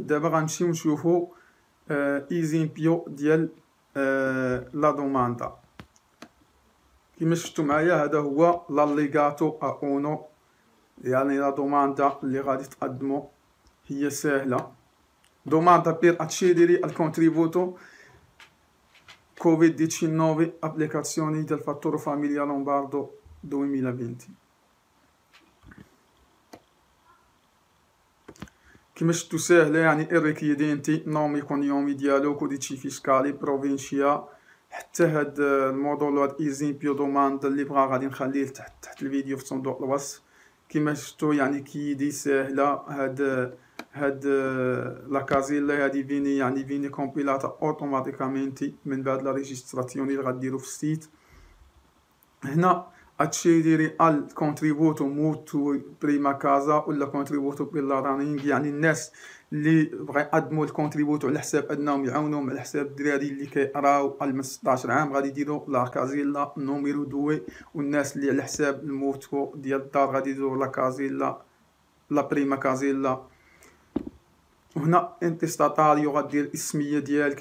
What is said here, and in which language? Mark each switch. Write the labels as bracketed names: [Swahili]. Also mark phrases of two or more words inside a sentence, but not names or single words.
[Arabic] دابا غنمشيو نشوفوا ايزيمبيو ديال [Italian] la domanda. [Arabic] كما شفتوا معايا هذا هو [Italian] l'allegato uno, [Arabic] يعني [Italian] la domanda [Arabic] اللي غادي تقدموا هي سهله. [Italian] domanda per accedere al contributo Covid-19 applicazioni del fattore famiglia lombardo 2020. [Arabic] كما شفتوا ساهله، يعني [Italian] richiedente nome cognome [Arabic] ديالو [Italian] codice fiscale provincia [Arabic] حتى حتى هاد المودول هاد [Italian] esempio domanda [Arabic] اللي بغا غادي نخليه تحت الفيديو في صندوق الوصف. كما شفتوا يعني كيدي ساهله. هاد [Italian] la casella [Arabic] هادي فيني يعني [Italian] viene compilata automaticamente [Arabic] من بعد [Italian] la registrazione [Arabic] اللي غديروا في السيت. [Italian] هنا accedere al contributo mutuo prima casa ولا contributo per la running، [Arabic] يعني الناس اللي بغا يقدموا الكونتريبوتو على حساب انهم يعاونوهم على حساب الدراري اللي كيقراو من 16 عام غادي يديروا [Italian] la casella numero due, [Arabic] والناس اللي على حساب الموتو ديال الدار غادي يديروا [Italian] la casella la prima casella. [Arabic] وهنا انتستاتاريو غدير الاسميه ديالك.